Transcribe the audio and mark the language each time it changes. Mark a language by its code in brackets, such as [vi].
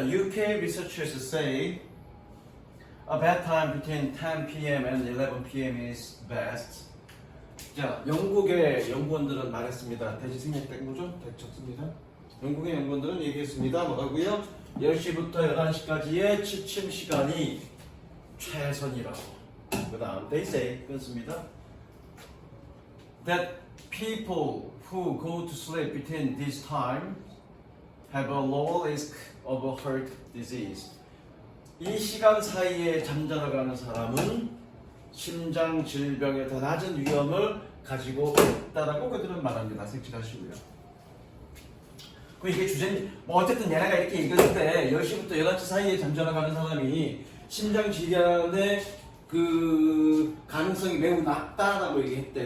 [en] UK researchers say a bedtime between 10 p.m. and 11 p.m. is best. [ko] 자, 영국의 연구원들은 말했습니다. 대지생략 된 거죠? 적습니다. 영국의 연구원들은 얘기했습니다. 뭐라고요? 10시부터 11시까지의 취침 시간이 최선이라고. 그 다음 [en] they say [ko] 끊습니다. [en] That people who go to sleep between this time have a low risk of heart disease. [ko] 이 시간 사이에 잠자러 가는 사람은 심장 질병의 더 낮은 위험을 가지고 있다라고 그들은 말합니다. 색칠하시고요. 그 이게 주제는 뭐 어쨌든 얘네가 이렇게 얘기했을 때 10시부터 11시 사이에 잠자러 가는 사람이 심장 질환의 그 가능성이 매우 낮다라고 얘기했대.